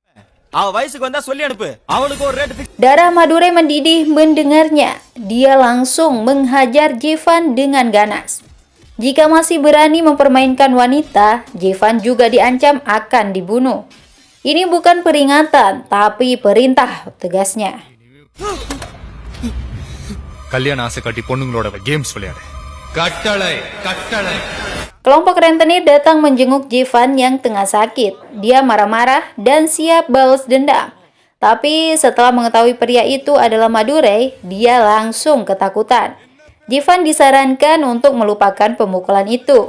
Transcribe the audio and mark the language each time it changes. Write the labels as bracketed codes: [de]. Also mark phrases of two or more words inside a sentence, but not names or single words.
[id] Darah Madurai mendidih mendengarnya. Dia langsung menghajar Jivan dengan ganas. Jika masih berani mempermainkan wanita, Jivan juga diancam akan dibunuh. Ini bukan peringatan, tapi perintah, tegasnya. [ta] கல்யாண ஆசை காட்டி பொண்ணுங்களோட கேம்ஸ் விளையாடு. கட்டளை கட்டளை. [id] Kelompok rentenir datang menjenguk Jivan yang tengah sakit. Dia marah-marah dan siap balas dendam. Tapi setelah mengetahui pria itu adalah Madurai, dia langsung ketakutan. Jivan disarankan untuk melupakan pemukulan itu.